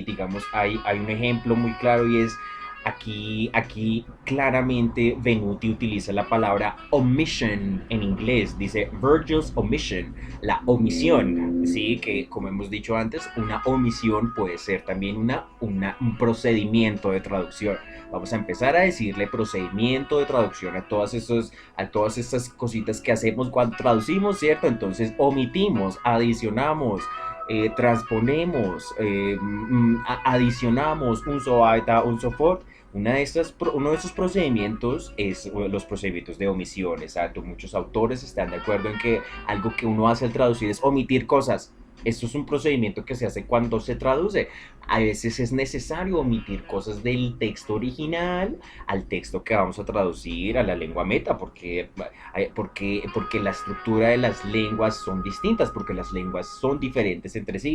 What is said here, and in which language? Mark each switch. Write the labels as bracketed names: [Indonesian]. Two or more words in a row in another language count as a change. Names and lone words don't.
[Spanish] Digamos, hay un ejemplo muy claro y es aquí claramente Venuti utiliza la palabra omission en inglés, dice [English] Virgil's omission, [Spanish] la omisión, sí, que como hemos dicho antes, una omisión puede ser también un procedimiento de traducción. Vamos a empezar a decirle procedimiento de traducción a todas estas cositas que hacemos cuando traducimos, ¿cierto? Entonces omitimos, adicionamos, transponemos, adicionamos [German] un so weiter, un so fort. [Spanish] Uno de estos procedimientos es los procedimientos de omisión, exacto. Muchos autores están de acuerdo en que algo que uno hace al traducir es omitir cosas. Esto es un procedimiento que se hace cuando se traduce. A veces es necesario omitir cosas del texto original al texto que vamos a traducir a la lengua meta, porque la estructura de las lenguas son distintas, porque las lenguas son diferentes entre sí.